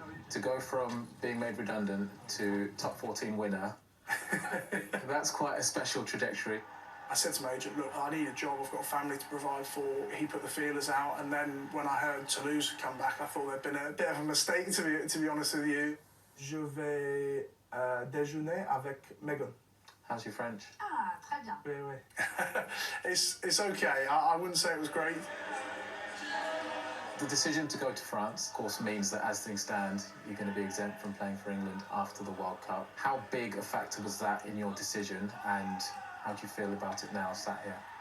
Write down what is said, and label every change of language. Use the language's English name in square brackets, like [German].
[English] To go from being made redundant to top 14 winner, that's quite a special trajectory. I said to my agent, look, I need a job, I've got a family to provide for. He put the feelers out, and then when I heard Toulouse had come back, I thought there'd been a bit of a mistake, to be honest with you. [French] Je vais déjeuner avec Megan. [English] How's your French? [French] Ah, très bien. Oui, oui. [English] It's okay. I wouldn't say it was great. The decision to go to France, of course, means that as things stand, you're going to be exempt from playing for England after the World Cup. How big a factor was that in your decision, and how do you feel about it now, sat here?